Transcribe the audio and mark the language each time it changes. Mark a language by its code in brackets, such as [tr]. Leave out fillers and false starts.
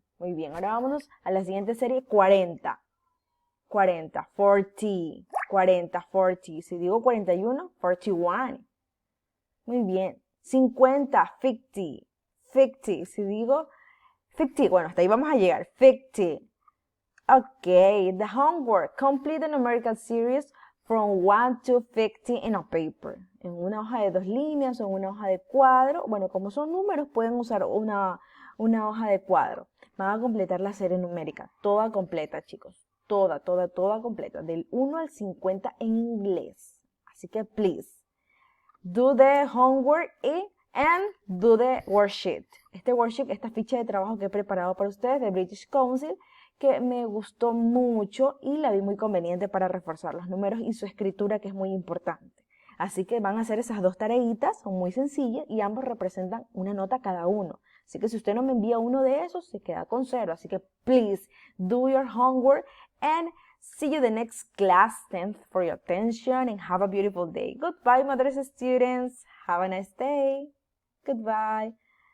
[es] Muy bien, ahora vámonos a la siguiente serie, 40. 40, 40. 40, 40. Si digo 41, 41. Muy bien. 50, 50. 50. Si digo 50, bueno, hasta ahí vamos a llegar. [en] 50. Ok, the homework. Complete the numerical series from 1 to 50 in a paper. [es] En una hoja de 2 líneas o en una hoja de cuadro. Bueno, como son números, pueden usar una hoja de cuadro. Van a completar la serie numérica. Toda completa, chicos. Toda completa. Del 1 al 50 en inglés. Así que, [en] please, do the homework and do the worksheet. [es] Este worksheet, esta ficha de trabajo que he preparado para ustedes de British Council, que me gustó mucho y la vi muy conveniente para reforzar los números y su escritura, que es muy importante. Así que van a hacer esas dos tareitas, son muy sencillas y ambos representan una nota cada uno. Así que si usted no me envía uno de esos, se queda con 0. Así que [en] please do your homework and see you the next class. Thanks for your attention and have a beautiful day. Goodbye, Madres students. Have a nice day. Goodbye.